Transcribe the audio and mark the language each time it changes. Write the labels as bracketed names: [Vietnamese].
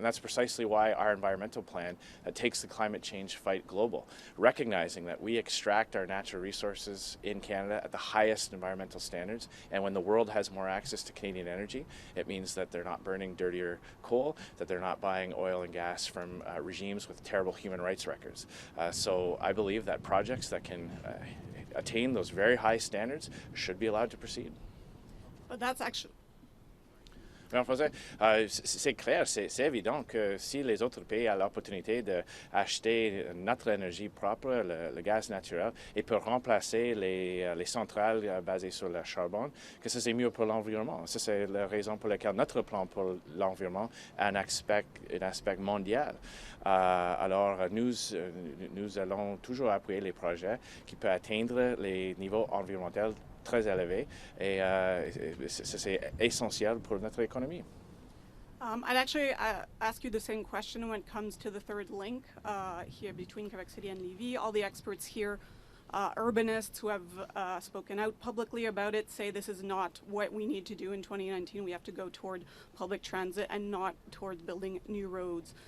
[English] And that's precisely why our environmental plan takes the climate change fight global, recognizing that we extract our natural resources in Canada at the highest environmental standards, and when the world has more access to Canadian energy, it means that they're not burning dirtier coal, that they're not buying oil and gas from regimes with terrible human rights records. So I believe that projects that can attain those very high standards should be allowed to proceed. But that's actually... [French] En français, c'est clair, c'est évident que si les autres pays ont l'opportunité d'acheter notre énergie propre, le gaz naturel, et pour remplacer les centrales basées sur le charbon, que ça c'est mieux pour l'environnement. Ça c'est la raison pour laquelle notre plan pour l'environnement a un aspect mondial. Alors nous allons toujours appuyer les projets qui peuvent atteindre les niveaux environnementaux très élevé et c'est essentiel pour notre économie. [English] I'd actually ask you the same question when it comes to the third link here between Quebec City and Lévis. All the experts here, urbanists who have spoken out publicly about it, say this is not what we need to do in 2019. We have to go toward public transit and not towards building new roads.